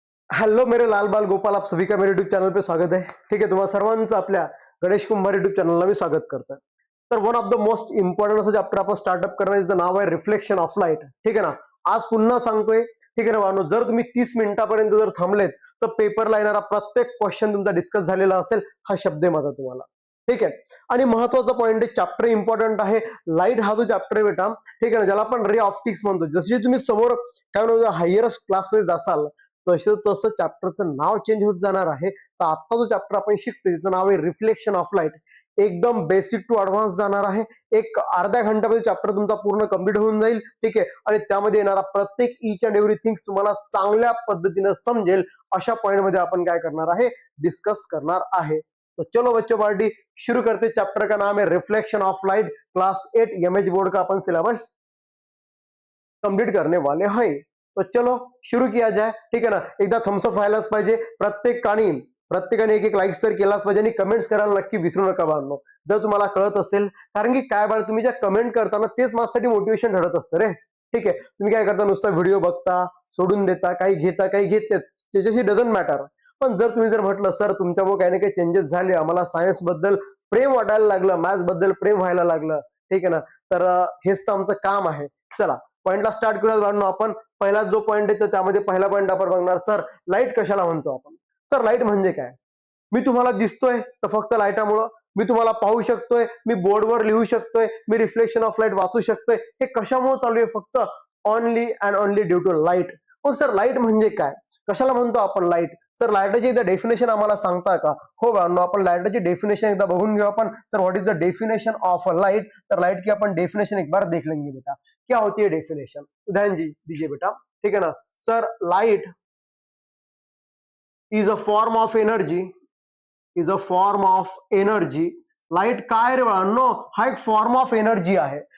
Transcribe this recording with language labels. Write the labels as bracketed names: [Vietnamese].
[Hindi] Hello मेरे लाल बाल गोपाल, आप सभी का मेरे यूट्यूब चैनल पे स्वागत है। [Marathi] ठीक आहे, तुम्हाला सर्वांचं आपल्या गणेश कुंभार यूट्यूब चॅनलला मी स्वागत करतोय। तर [English] one of the most important [Marathi] असं चॅप्टर आपण स्टार्टअप करणार, ज्याचं नाव आहे रिफ्लेक्शन ऑफ लाईट। ठीक आहे ना, आज पुन्हा सांगतोय। ठीक आहे ना बाळांनो, जर तुम्ही 30 मिनिटापर्यंत जर थांबलेत तर पेपरला येणारा प्रत्येक क्वेश्चन तुमचा डिस्कस झालेला असेल, हा शब्द आहे माझा तुम्हाला। ठीक आहे, आणि महत्वाचा पॉईंट आहे, चॅप्टर इम्पॉर्टंट आहे। लाईट हा जो चॅप्टर आहे बेटा, ठीक आहे ना, ज्याला आपण रे ऑप्टिक्स म्हणतो। जसे तुम्ही समोर काय म्हणतो हायर क्लासमध्ये जासाल तसं तसं चॅप्टरचं नाव चेंज होत जाणार आहे। तर आता जो चॅप्टर आपण शिकतोय त्याचं नाव आहे रिफ्लेक्शन ऑफ लाईट। एकदम बेसिक टू ऍडव्हान्स जाणार आहे। एक अर्ध्या घंट्यामध्ये चॅप्टर तुमचा पूर्ण कंप्लीट होऊन जाईल। ठीक आहे, आणि त्यामध्ये येणारा प्रत्येक [English] each and everything [Marathi] तुम्हाला चांगल्या पद्धतीने समजेल अशा पॉइंट मध्ये आपण काय करणार आहे, डिस्कस करणार आहे। [Hindi] तो चलो बच्चों पार्टी शुरू करते। चैप्टर का नाम है reflection of light, class 8 MH board का अपन सिलेबस कंप्लीट करने वाले हैं। तो चलो शुरू किया जाए। ठीक है ना, [Marathi] एकदा थम्सअप व्हायलाच पाहिजे प्रत्येकाने एक एक लाईक्स तर केलाच पाहिजे आणि कमेंट्स करायला नक्की विसरू नका बाळांनो, जर तुम्हाला कळत असेल। कारण की काय बाळ, तुम्ही ज्या कमेंट करता ना तेच माझ्यासाठी मोटिवेशन ठरत असतं रे। ठीक आहे, तुम्ही काय करता, नुसता व्हिडिओ बघता, सोडून देता, काही घेता काही घेत नाही, त्याच्याशी [English] Doesn't matter. [Marathi] पण जर तुम्ही जर म्हटलं सर तुमच्यामुळे काही ना काही चेंजेस झाले, आम्हाला सायन्स बद्दल प्रेम वाटायला लागलं, मॅथ्स बद्दल प्रेम व्हायला लागलं, ठीक आहे ना, तर हेच तर आमचं काम आहे। चला पॉइंटला स्टार्ट करूया बाळांनो। आपण पहिला जो पॉइंट आहे तर त्यामध्ये पहिला पॉइंट आपण बघणार, सर लाईट कशाला म्हणतो आपण। सर लाईट म्हणजे काय, मी तुम्हाला दिसतोय तर फक्त लाईटामुळं, मी तुम्हाला पाहू शकतोय, मी बोर्डवर लिहू शकतोय, मी रिफ्लेक्शन ऑफ लाईट वाचू शकतोय, हे कशामुळे चालू आहे, फक्त [English] Only and only due to light. [Marathi] मग सर लाईट म्हणजे काय, कशाला म्हणतो आपण लाईट। सर लाईटाची एकदा डेफिनेशन आम्हाला सांगता का। हो बाळांनो, आपण लाईटाची डेफिनेशन एकदा बघून घेऊ आपण। [English] Sir what is the definition of a light. [Hindi] तर लाइट की अपन डेफिनेशन एक बार देख लेंगे बेटा, क्या होती है डेफिनेशन, ध्यान दीजिए बेटा। ठीक है ना, [English] Sir light is a form of energy, is a form of energy. [Marathi] Light काय रे बाळांनो, हा एक फॉर्म ऑफ एनर्जी आहे।